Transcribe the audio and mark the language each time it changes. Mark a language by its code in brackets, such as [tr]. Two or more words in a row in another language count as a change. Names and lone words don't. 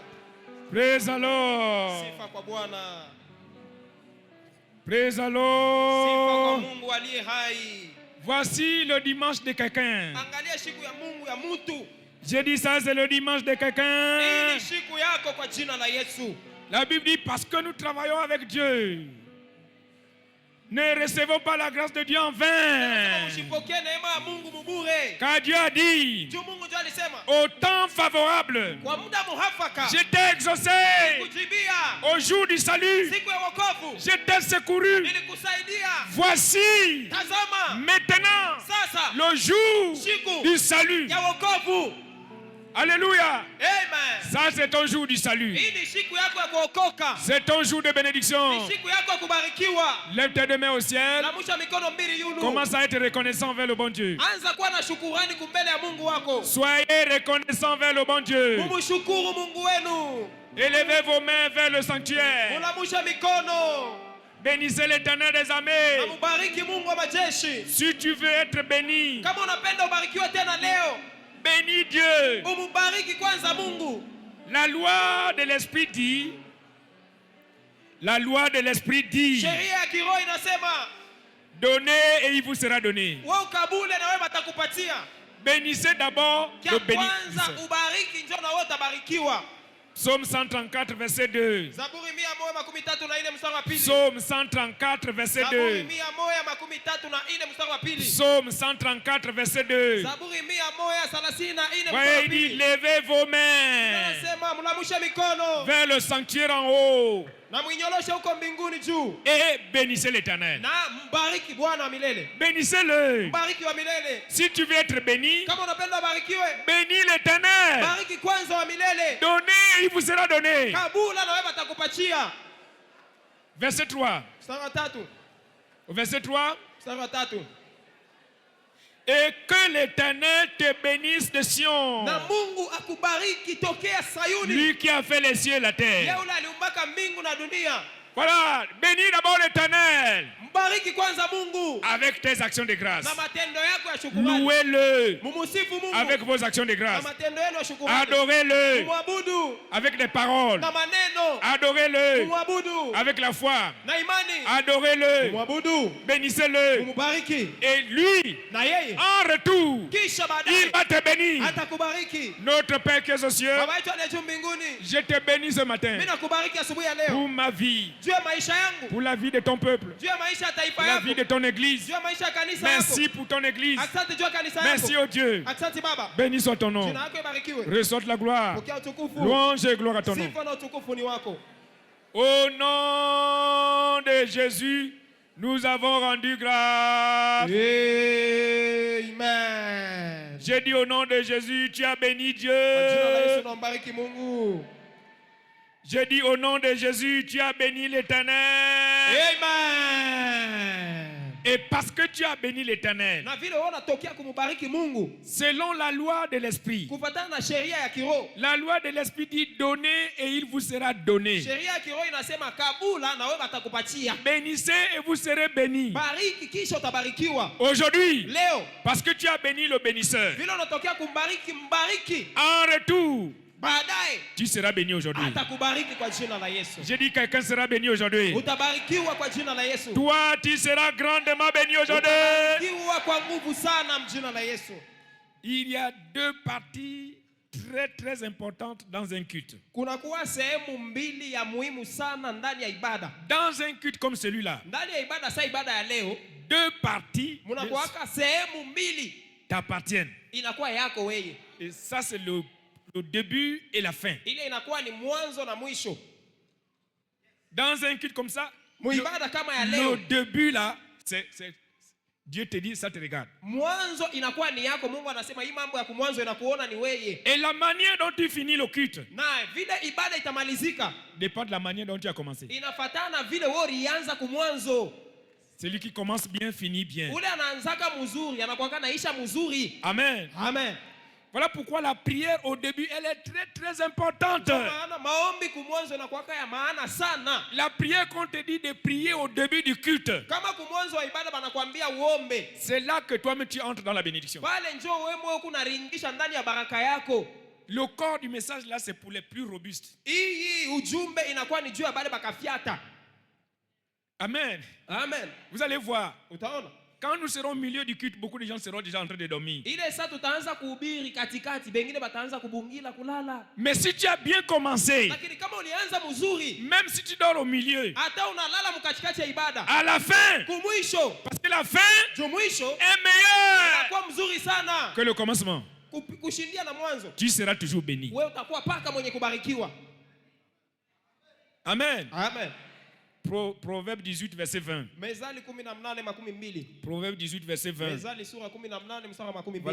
[en] Praise the Lord. [sw] Sifa kwa Bwana. [en] Praise the [sw] Sifa kwa [en] Lord. [sw] Mungu aliye hai. [fr] Voici le dimanche de quelqu'un. [sw] Angalia siku ya Mungu ya mtu. [fr] J'ai dit ça, c'est le dimanche de [sw] Hii [fr] quelqu'un. [sw] ni siku yako kwa jina la Yesu. [fr] La Bible dit parce que nous travaillons avec Dieu. Ne recevons pas la grâce de Dieu en vain. [sw] Usipokee neema ya Mungu mbure. [fr] Car Dieu a dit, [sw] Juu Mungu ndiye alisema, [fr] au temps favorable, [sw] kwa muda muhafaka [fr] je t'ai exaucé. [sw] kujibia [fr] Au jour du salut, [sw] siku ya wokovu [fr] je t'ai secouru. [sw] nilikusaidia. [fr] Voici [sw] Tazama [fr] maintenant [sw] sasa [fr] le jour [sw] siku [fr] du salut. [sw] ya wokovu. [fr] Alléluia. Amen. Ça, c'est ton jour du salut. [sw] Hii ni siku yako ya kuokoka. [fr] C'est ton jour de bénédiction. [sw] Ni siku yako ya kubarikiwa. [fr] Lève tes deux mains au ciel. [sw] Lamusha mikono mbili yulu. [fr] Commence à être reconnaissant vers le bon Dieu. [sw] Anza kuwa na shukurani kumbele ya Mungu wako. [fr] Soyez reconnaissant vers le bon Dieu. [sw] Mumshukuru Mungu wenu. [fr] Élevez vos mains vers le sanctuaire. [sw] Mulamusha mikono. [fr] Bénissez l'Éternel des armées. [sw] Na mubariki Mungu wa majeshi. [fr] Si tu veux être béni, [sw] Kama unapenda ubarikiwe tena leo, [fr] bénis Dieu. [sw] umubariki kwanza Mungu. [fr] La loi de l'Esprit dit, [sw] Sheria ya kiroho inasema, [fr] donnez et il vous sera donné. [sw] wewe ukabule na wewe batakupatia. [fr] Bénissez d'abord [sw] Kia [fr] le [sw] kwanza [fr] bénisseur. [sw] ubariki ndio na wewe utabarikiwa. [fr] Psaume 134, verset 2. [sw] Zaburi 134 mstari wa pili. [fr] Psaume 134, verset [sw] Zaburi 2. 134 mstari wa pili. [fr] Psaume 134, verset 2. [sw] Zaburi 134 [fr] Voyez, [sw] mstari wa [fr] il dit, [sw] pili. [fr] levez vos mains [sw] Anasema mlamushe mikono [fr] vers le sanctuaire en haut [sw] na mwinyoloshe huko mbinguni juu [fr] et bénissez l'Éternel. [sw] na mbariki Bwana wa milele. [fr] Bénissez-le. [sw] Mbariki wa milele. [fr] Si tu veux être béni, [sw] Kama unapenda ubarikiwe, [fr] bénis l'Éternel. [sw] bariki kwanza wa milele. [fr] Donnez, il vous sera donné. [sw] Kabula na wewe batakupatia. [fr] Verset 3. [sw] Mstari wa 3. [fr] Verset 3. [sw] Mstari wa 3. [fr] Et que l'Éternel te bénisse de Sion, [sw] Na Mungu akubariki tokea Sayuni. [fr] lui qui a fait les cieux et la terre. [sw] Yeye aliumbaka mbingu na dunia. [fr] Voilà, bénis d'abord l'Éternel [sw] Mbariki kwanza Mungu [fr] avec tes actions de grâce. [sw] na matendo yako ya shukrani. [fr] Louez-le [sw] Mumusifu Mungu [fr] avec vos actions de [sw] na [fr] grâce. [sw] matendo yenu ya shukrani. [fr] Adorez-le [sw] Mumwabudu [fr] avec des paroles. [sw] na maneno. [fr] Adorez-le [sw] Mumwabudu [fr] avec la foi. [sw] na imani. [fr] Adorez-le, [sw] Mumwabudu. [fr] bénissez-le. [sw] Mumubariki. [fr] Et lui, [sw] Na yeye [fr] en retour, [sw] kisha [fr] il [sw] baadaye [fr] va te bénir. [sw] atakubariki. [fr] Notre Père qui est aux cieux, [sw] Baba yetu aliye juu mbinguni, [fr] je te bénis ce matin [sw] mimi nakubariki asubuhi ya leo [fr] pour ma vie, [sw] juu ya maisha yangu, [fr] pour la vie de ton peuple, [sw] juu ya maisha ya taifa [fr] pour la vie [sw] yako, [fr] de ton église. [sw] juu ya maisha ya kanisa yako. [fr] Merci pour ton église. [sw] Asante juu ya kanisa [fr] Merci, [sw] yako. [fr] oh Dieu. [sw] Asante Baba. [fr] Béni soit ton nom. [sw] Jina lako ibarikiwe. [fr] Reçois la gloire. [sw] Pokea utukufu. [fr] Louange et gloire à ton nom. [sw] Sifa na utukufu ni wako. [fr] Au nom de Jésus, nous avons rendu grâce. Amen. J'ai dit au nom de Jésus, tu as béni [sw] Kwa jina la Yesu [fr] Dieu. [sw] tunambariki Mungu. [fr] J'ai dit au nom de Jésus, tu as béni l'Éternel. Amen. Et parce que tu as béni l'Éternel, [sw] Na vile wewe unatokea kumubariki Mungu [fr] selon la loi de l'Esprit, [sw] kufuatana na sheria ya kiroho. [fr] la loi de l'Esprit dit donnez et il vous sera donné. [sw] Sheria ya kiroho inasema kabula na wewe watakupatia. [fr] Bénissez et vous serez bénis. [sw] Bariki kisha utabarikiwa. [fr] Aujourd'hui, [sw] Leo [fr] parce que tu as béni le bénisseur, [sw] vile unatokea kumbariki mbariki, [fr] en retour, [sw] baadaye [fr] tu seras béni aujourd'hui. [sw] atakubariki kwa jina la Yesu. [fr] J'ai dit quelqu'un sera béni aujourd'hui. [sw] Utabarikiwa kwa jina la Yesu. [fr] Toi, tu seras grandement béni aujourd'hui. [sw] Utabarikiwa kwa nguvu sana mjina la Yesu. [fr] Il y a deux parties très très importantes dans un culte. [sw] Kunakuwa sehemu mbili ya muhimu sana ndani ya ibada. [fr] Dans un culte comme celui-là, [sw] Ndani ya ibada sa ibada ya leo, [fr] deux parties [sw] munakuwaka sehemu mbili [fr] t'appartiennent. [sw] inakuwa yako wewe. [fr] Et ça, c'est le début et la fin. [sw] Ile inakuwa ni mwanzo na mwisho. [fr] Dans un culte comme ça, [sw] Muibada kama ya [fr] le [sw] leo, [fr] début là, Dieu te dit, ça te regarde. [sw] mwanzo inakuwa ni yako. Mungu anasema hii mambo ya kumwanzo inakuona ni wewe. [fr] Et la manière dont tu finis le culte [sw] Na vile ibada itamalizika [fr] dépend de la manière dont tu as commencé. [sw] inafatana vile wewe ulianza kumwanzo. [fr] Celui qui commence bien finit bien. [sw] Ule anaanzaka mzuri anakuwa naisha mzuri. Amen. Amen. [fr] Voilà pourquoi la prière au début, elle est très très importante. [sw] Kwa maana maombi kumwanzo inakuwa ya maana sana. [fr] La prière qu'on te dit de prier au début du culte, [sw] Kama kumwanzo wa ibada banakuambia uombe, [fr] c'est là que toi-même tu entres dans la bénédiction. [sw] pale njoo wewe moyo kunaringisha ndani ya baraka yako. [fr] Le corps du message là, c'est pour les plus robustes. [sw] Hii ujumbe inakuwa ni juu ya bale bakafiata. Amen. Amen. [fr] Vous allez voir, [sw] Utaona? [fr] quand nous serons au milieu du culte, beaucoup de gens seront déjà en train de dormir. [sw] Ile saa tutaanza kuhubiri katikati, bengine bataanza kubungila kulala. [fr] Mais si tu as bien commencé, [sw] Lakini kama ulianza mzuri, [fr] même si tu dors au milieu, [sw] hata unalala mkatikati ya ibada, [fr] à la fin, [sw] kumwisho, [fr] parce que la fin [sw] jumwisho [fr] est meilleure [sw] inakuwa mzuri sana [fr] que le commencement, [sw] kushindia na mwanzo. [fr] tu seras toujours béni. [sw] Wewe utakuwa paka mwenye kubarikiwa. Amen. Amen. [fr] Proverbe 18, verset 20. [sw] Mezali 18:12. [fr] Proverbe 18, verset 20. [sw] Mezali sura 18 mstari wa 12.